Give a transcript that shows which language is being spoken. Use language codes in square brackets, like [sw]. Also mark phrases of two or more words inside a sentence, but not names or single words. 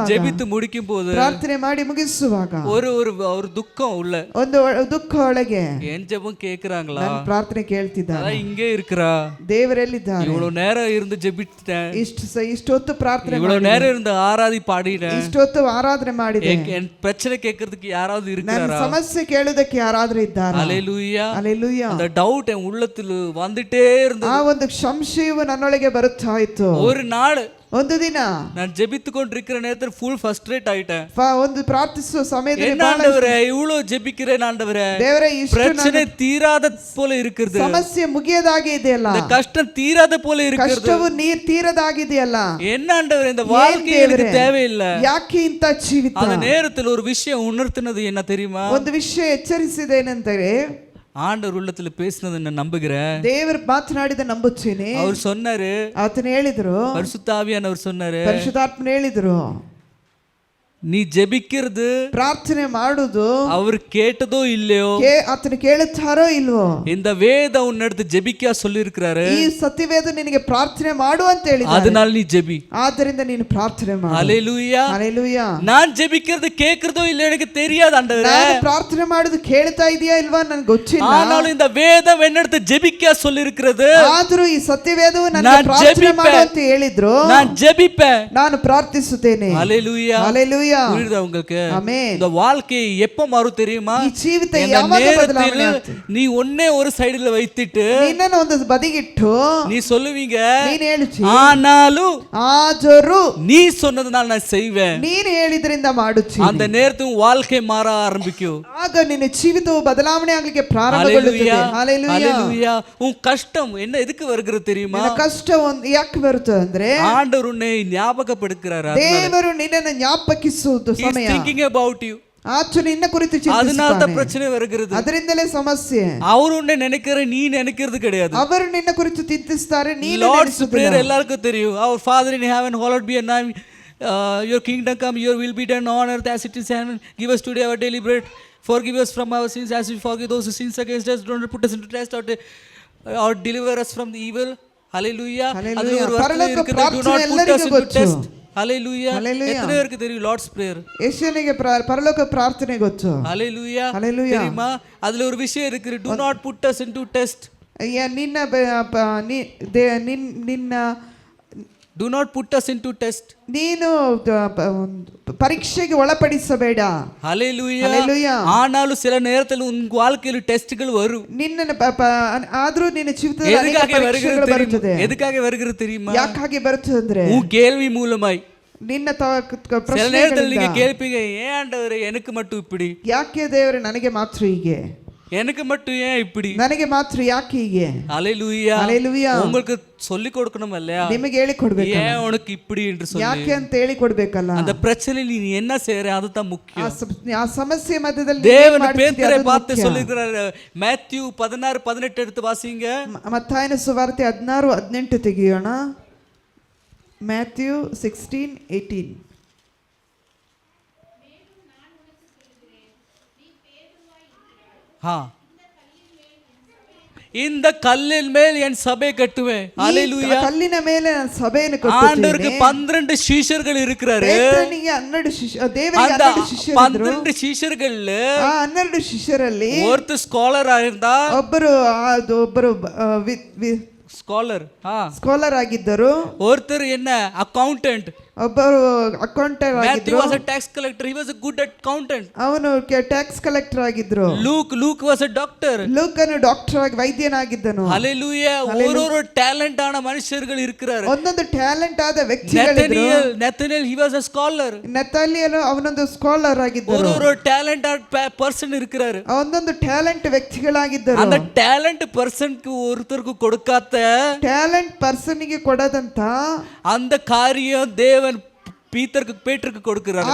[ta] ஜெபித்து முடிக்கும் போது [kn] ಪ್ರಾರ್ಥನೆ ಮಾಡಿ ಮುಗಿಸುವಾಗ [ta] ஒரு துக்கம் உள்ள, [kn] ಒಂದು ದುಃಖ ಒಳಗೆ, [ta] என் ஜெபம் கேக்குறாங்களா, [kn] ನನ್ನ ಪ್ರಾರ್ಥನೆ ಕೇಳ್ತಿದ್ದಾರೆ, [ta] அதான் இங்கே இருக்கிறா, [kn] ದೇವರೆಲ್ಲಿದ್ದಾರೆ, [ta] இவ்வளவு நேரம் இருந்து ஜெபிச்சிட்டேன், [kn] ಇಷ್ಟೊತ್ತು ಪ್ರಾರ್ಥನೆ [ta] இவ்வளவு நேரம் இருந்து ஆராதி பாடிட்டேன், [kn] ಇಷ್ಟೊತ್ತು ಆರಾಧನೆ ಮಾಡಿದೆ, [ta] என் பிரச்சனை கேட்கறதுக்கு யாராவது [kn] ನನ್ನ [ta] இருக்கிறாரா, [kn] ಸಮಸ್ಯೆ ಕೇಳುವುದಕ್ಕೆ ಯಾರಾದ್ರೂ ಇದ್ದಾರಾ? [ta] ஹalleluya. [kn] ಹಲ್ಲೆಲೂಯಾ. [ta] அந்த டவுட் என் உள்ளத்தில் வந்துட்டே இருந்தது. [kn] ಆ ಒಂದು ಸಂಶಯವು ನನ್ನೊಳಗೆ ಬರುತ್ತಾ ಇತ್ತು. [ta] ஒரு நாள் [kn] ಒಂದು ದಿನ [ta] நான் ஜெபித்து கொண்டிருக்கிற நேரத்தில் [en] full frustrate [ta] ஆயிட்டேன். [kn] ಒಂದು ಪ್ರಾರ್ಥಿಸುವ ಸಮಯದಲ್ಲಿ [ta] என்ன ஆண்டவரே, இவ்வளவு ஜெபிக்கிறேன் ஆண்டவரே, [kn] ದೇವರೇ ಇಷ್ಟು [ta] பிரச்சனை தீராத போல இருக்குது, [kn] ಸಮಸ್ಯೆ ಮುಗಿಯದಾಗೆ ಇದೆಯಲ್ಲ, [ta] இந்த கஷ்டம் தீராத போல இருக்குது, [kn] ಕಷ್ಟವು ತೀರದಾಗಿದೆಯಲ್ಲ, [ta] என்ன ஆண்டவரே இந்த வாழ்க்கை எனக்கு தேவையில்லை. [kn] ಯಾಕೆ ಇಂಥ ಜೀವಿತ? [ta] அந்த நேரத்தில் ஒரு விஷயம் உணர்த்தினது என்ன தெரியுமா, [kn] ಒಂದು ವಿಷಯ ಎಚ್ಚರಿಸಿದೇನೆಂದರೆ, [ta] ஆண்டவர் உள்ளத்துல பேசினது நான் நம்புகிறேன், [kn] ದೇವರು ಮಾತನಾಡಿದ ನಂಬುತ್ತೇನೆ. [ta] அவர் சொன்னாரு, [kn] ಆತನು ಹೇಳಿದ್ರು, [ta] பரிசுத்த ஆவியானவர் சொன்னாரு, [kn] ಪರಿಶುದ್ಧಾತ್ಮನು ಹೇಳಿದ್ರು, [ta] நீ ஜெபிக்கிறது [kn] ಪ್ರಾರ್ಥನೆ ಮಾಡುವುದು [ta] அவர் கேட்டதோ இல்லையோ, [kn] ಆತನು ಕೇಳುತ್ತಾರೋ ಇಲ್ವೋ, [ta] இந்த வேத உன்னெடுத்து ஜெபிக்க சொல்லி இருக்கிறாரு, [kn] ಈ ಸತ್ಯವೇದ ನಿನಗೆ ಪ್ರಾರ್ಥನೆ ಮಾಡು ಅಂತ ಹೇಳಿದ್ದಾರೆ, [ta] அதனால நீ ஜெபி. [kn] ಆದ್ದರಿಂದ ನೀನು ಪ್ರಾರ್ಥನೆ ಮಾಡು. [ta] ஹalleluya. [kn] ಹಲ್ಲೆಲೂಯಾ. [ta] நான் ஜெபிக்கிறது கேக்குறதோ இல்ல எனக்கு தெரியாது ஆண்டவரே, [kn] ನಾನು ಪ್ರಾರ್ಥನೆ ಮಾಡುದು ಕೇಳ್ತಾ ಇದೆಯಾ ಇಲ್ವಾ ನನಗೆ ಗೊತ್ತಿಲ್ಲ, [ta] ஆனாலும் இந்த வேதம் என்னெடுத்து ஜெபிக்க சொல்லி இருக்கிறது, [kn] ಆದರೂ ಈ ಸತ್ಯವೇದವು ನನಗೆ ಪ್ರಾರ್ಥನೆ ಮಾಡು ಅಂತ ಹೇಳಿದ್ರು, [ta] நான் ஜெபிப்பேன், [kn] ನಾನು ಪ್ರಾರ್ಥಿಸುತ್ತೇನೆ. [ta] ஹalleluya. [kn] ಹಲ್ಲೆಲೂಯಾ. [ta] புரியுதா உங்களுக்கு? [kn] ಆಮೆನ್. [ta] இந்த வாழ்க்கை எப்ப மாறும் தெரியுமா, [kn] ಈ ಜೀವಿತ [ta] இந்த [kn] ಯಾವಾಗ [ta] நேரத்தில் [kn] ಬದಲಾವಣೆ ಆಗುತ್ತೆ? [ta] நீ ஒன்னே ஒரு சைடுல வைத்துட்டு [kn] ನಿನ್ನನ್ನು ಒಂದು ಬದಿಗಿಟ್ಟು [ta] நீ சொல்லுவீங்க, [kn] ನೀನು ಹೇಳ್ತಿ, [ta] ஆனாலும் [kn] ಆದರೂ [ta] நீ சொன்னதுனால நான் செய்வேன், [kn] ನೀನು ಹೇಳಿದ್ರಿಂದ ಮಾಡುತ್ತೀನಿ. [ta] அந்த நேரத்தில் உன் வாழ்க்கை மாற ஆரம்பிக்கும். [kn] ಆಗ ನಿನ್ನ ಜೀವಿತವು ಬದಲಾವಣೆ ಆಗಲಿಕ್ಕೆ ಪ್ರಾರಂಭಗೊಳ್ಳುತ್ತದೆ. ಹಲ್ಲೆಲೂಯಾ. [ta] ஹalleluya. உன் கஷ்டம் என்ன எதுக்கு வருகிறது தெரியுமா, [kn] ನಿನ್ನ ಕಷ್ಟ ಯಾಕೆ ಬರುತ್ತದೆ ಅಂದ್ರೆ, [ta] ஆண்டவர் உன்னை ஞாபகப்படுத்துறாரு, [kn] ದೇವರು ನಿನ್ನನ್ನು ಜ್ಞಾಪಕಿಸುವುದು ಸಮಯ, [en] thinking about you, [kn] ಆತ ನಿನ್ನ ಕುರಿತು [ta] அதனால தான் [kn] ಚಿಂತಿಸುತ್ತಾನೆ, [ta] பிரச்சனை வருகிறது. [kn] ಅದರಿಂದಲೇ ಸಮಸ್ಯೆ. [ta] அவர் உன்னை நினைக்கிற நீ நினைக்கிறது கிடையாது. [kn] ಅವರು ನಿನ್ನ ಕುರಿತು ಚಿಂತಿಸುತ್ತಾರೆ, ನೀನು லார்ட்ஸ் பிரேயர் ನೆನೆಸುವುದಿಲ್ಲ. [ta] எல்லாருக்கும் தெரியும். [en] our father in heaven, hallowed be your name, your kingdom come, your will be done on earth as it is in heaven. Give us today our daily bread. Forgive us from our sins as we forgive those who sins against us. Don't put us into test or deliver us from the evil. [ta] Hallelujah. அது ஒரு வார்த்தை இருக்குது, [en] do not put us into test. Hallelujah. [ta] எத்தனை பேருக்கு தெரியும் லார்ட்ஸ் பிரேயர்? [kn] ಯೇಸುವಿಗೆ ಪರಲೋಕ ಪ್ರಾರ್ಥನೆ ಗೊತ್ತು. Hallelujah. Hallelujah. [ta] தெரியுமா, அதுல ஒரு விஷயம் இருக்கு, [en] do not put us into test. [kn] ನಿನ್ನ [en] do not put us into test. [kn] ನೀನು ಪರೀಕ್ಷೆಗೆ ಒಳಪಡಿಸಬೇಡ. Hallelujah. [ta] ಆನಾலும் சில நேரத்தில் உன் வாழ்க்கையில் டெஸ்ட்கள் வரும். [kn] ನಿನ್ನ ಆದರೂ ನಿನ್ನ ಜೀವಿತದಲ್ಲಿ ಅನೇಕ ಪರೀಕ್ಷೆಗಳು ಬರುತ್ತದೆ. [ta] எதுக்காக வருகிறது தெரியுமா, [kn] ಯಾಕಾಗಿ ಬರುತ್ತದೆ ಅಂದ್ರೆ, [ta] உன் கேள்வி மூலமாய் [kn] ನಿನ್ನ [ta] சில நேரத்தில் நீங்க கேட்பீங்க, ஏன் ஆண்டவரே எனக்கு மட்டும் இப்படி, [kn] ಯಾಕೆ ದೇವರೇ ನನಗೆ ಮಾತ್ರ ಹೀಗೆ, [ta] எனக்கு மட்டும் ஏன் இப்படி, [kn] ನನಗೆ ಮಾತ್ರ ಯಾಕೆ ಹೀಗೆ. [ta] ஹalleluya. [kn] ಹಲ್ಲೆಲೂಯಾ. [ta] உங்களுக்கு சொல்லி கொடுக்கணும் இல்லையா, [kn] ನಿಮಗೆ ಹೇಳಿ ಕೊಡ್ಬೇಕು, [ta] ஏன் உனக்கு இப்படி என்று சொல்லி, [kn] ಯಾಕೆ ಅಂತ ಹೇಳಿ ಕೊಡ್ಬೇಕಲ್ಲ. [ta] அந்த பிரச்சனையில் நீ என்ன செய்யற அதுதான் முக்கியம். [kn] ಆ ಸಮಸ್ಯೆ ಮಧ್ಯದಲ್ಲಿ [ta] தேவன் பேதுருவை பார்த்து சொல்லுகிறாரு, மேத்யூ 16:18 எடுத்து வாசிங்க. [kn] ಮತ್ತಾಯನ ಸುವಾರ್ತೆ 16:18 ತೆಗೆಯೋಣ. ಮ್ಯಾಥ್ಯೂ 16:18. ಹಾ, [ta] இந்த கல்லின் மேல் என் சபை கட்டுவேன். [kn] ಈ ಕಲ್ಲಿನ ಮೇಲೆ ನಾನು ಸಭೆಯನ್ನು [ta] ஆண்டவருக்கு [kn] ಕಟ್ಟುತ್ತೇನೆ. [ta] 12 சீஷர்கள் இருக்கிறாரு. [kn] ಪೇತ್ರನಿಗೆ 12 ದೇವರಿಗೆ [ta] அந்த [kn] 12 ಶಿಷ್ಯರಿದ್ರು. [ta] 12 சீஷர்கள்ல [kn] ಆ 12 ಶಿಷ್ಯರಲ್ಲಿ [ta] ஒருத்தர் ஸ்காலர் இருந்தா, [kn] ಒಬ್ಬರು [ta] ஸ்காலர் [kn] ಸ್ಕಾಲರ್ ಆಗಿದ್ದರು. [ta] ஒருத்தர் என்ன ಅಕೌಂಟೆಂಟ್, [kn] ಒಬ್ಬರು ಅಕೌಂಟೆಂಟ್ [en] Matthew [kn] ಆಗಿದ್ರು. [en] was a tax collector, he was a good accountant. [kn] ಅವನು [en] tax collector [kn] ಆಗಿದ್ರು. [en] Luke was a doctor. [kn] ಲೂಕನು ಡಾಕ್ಟರ್ ಆಗಿ ವೈದ್ಯನಾಗಿದ್ದನು. [ta] ஹalleluya. ஒரு டாலன்ட் ஆன மனுஷர்கள் இருக்கிறாரு. [kn] ಒಂದೊಂದು ಟ್ಯಾಲೆಂಟ್ ಆದ ವ್ಯಕ್ತಿಗಳಿದ್ರು. [en] Nathaniel he was a scholar. [kn] ನತಾಲಿಯನು ಅವನೊಂದು ಸ್ಕಾಲರ್ ಆಗಿದ್ದರು. [ta] ஒரு [en] talent person [ta] இருக்கிறாரு. [kn] ಒಂದೊಂದು ಟ್ಯಾಲೆಂಟ್ ವ್ಯಕ್ತಿಗಳಾಗಿದ್ದರು. [ta] அந்த டாலன்ட் பர்சனுக்கு ஒருத்தருக்கு கொடுக்காத [kn] ಟ್ಯಾಲೆಂಟ್ ಪರ್ಸನ್ಗೆ ಕೊಡದಂತ [ta] அந்த காரியம் தேவன் பேட்டருக்கு கொடுக்கிறார்.